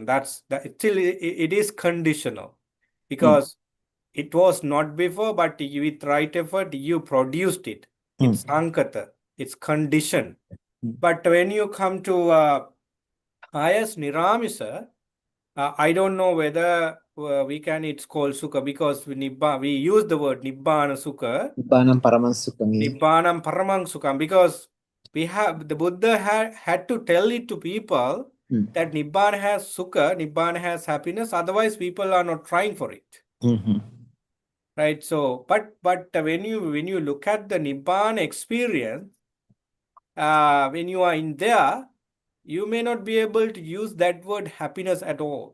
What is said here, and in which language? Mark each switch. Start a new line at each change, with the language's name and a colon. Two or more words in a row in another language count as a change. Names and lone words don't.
English: Still it is conditional, because it was not before, but with right effort you produced it. It's sankata, it's conditioned. But when you come to highest niramisa, I don't know whether it's called sukha, because we use the word
Pali: nibbana sukha. Nibbanam paramam sukham. Nibbanam paramam sukham,
English: because the Buddha had to tell it to people that Nibbana has sukha, Nibbana has happiness, otherwise people are not trying for it. Right? So, but when you look at the Nibbana experience, when you are in there, you may not be able to use that word happiness at all.